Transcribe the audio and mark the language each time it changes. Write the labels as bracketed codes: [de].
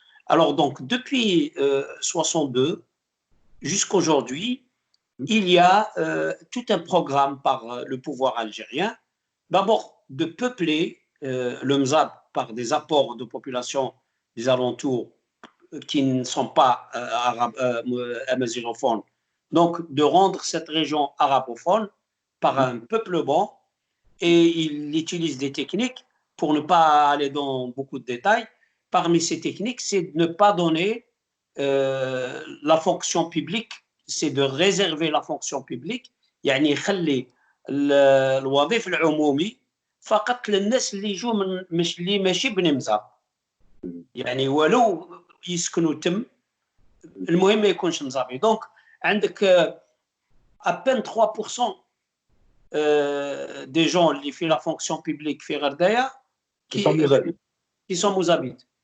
[fr] Alors, donc, depuis 62 jusqu'à aujourd'hui, il y a tout un programme par le pouvoir algérien, d'abord de peupler le Mzab par des apports de population des alentours qui ne sont pas amazigophones, donc de rendre cette région arabophone par un peuplement, et il utilise des techniques, pour ne pas aller dans beaucoup de détails. Parmi ces techniques, c'est de ne pas donner la fonction publique, [ar] c'est de réserver la fonction publique, يعني يخلي الوظيفة العمومي فقط للناس اللي يجوا مش اللي ماشي بني مزاب، يعني ولو يسكنوا تم المهم ما يكونش مزابي. دونك عندك [fr] à peine 3% des gens qui font la fonction publique [ar] في غردايا [fr] qui sont mozabites.